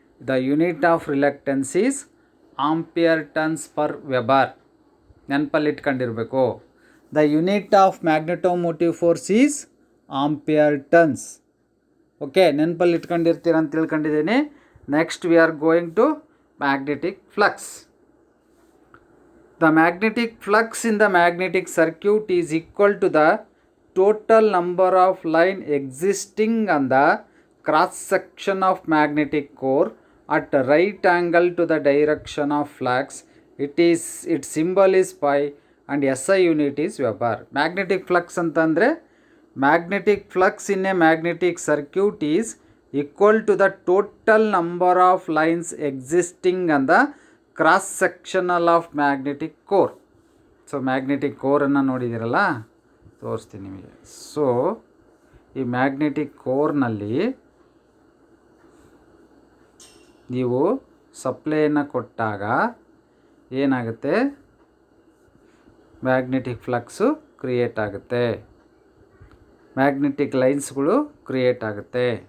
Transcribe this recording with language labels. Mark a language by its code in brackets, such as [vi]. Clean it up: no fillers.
[en] The unit of reluctance is ampere turns per weber. [kn] ನೆನಪಲ್ಲಿ ಇಟ್ಕೊಂಡಿರಬೇಕು. [en] The unit of magnetomotive force is ampere turns. Okay, [kn] ನೆನಪಲ್ಲಿ ಇಟ್ಕೊಂಡಿರ್ತೀರ ಅಂತ ತಿಳ್ಕೊಂಡಿದ್ದೀನಿ. [en] Next we are going to magnetic flux. The magnetic flux in the magnetic circuit is equal to the total number of line existing on the cross section of magnetic core at right angle to the direction of flux. Its symbol is pi and SI unit is Weber. Magnetic flux ಅಂತಂದರೆ magnetic flux in a magnetic circuit is equal to the total number of lines existing on the cross sectional of magnetic core. [kn] So magnetic ಕೋರನ್ನು ನೋಡಿದ್ದೀರಲ್ಲ, ತೋರಿಸ್ತೀನಿ ನಿಮಗೆ. So ಈ magnetic ಕೋರ್ನಲ್ಲಿ ನೀವು ಸಪ್ಲೈಯನ್ನು ಕೊಟ್ಟಾಗ ಏನಾಗುತ್ತೆ, magnetic flux create ಆಗುತ್ತೆ, magnetic ಲೈನ್ಸ್ಗಳು create ಆಗುತ್ತೆ.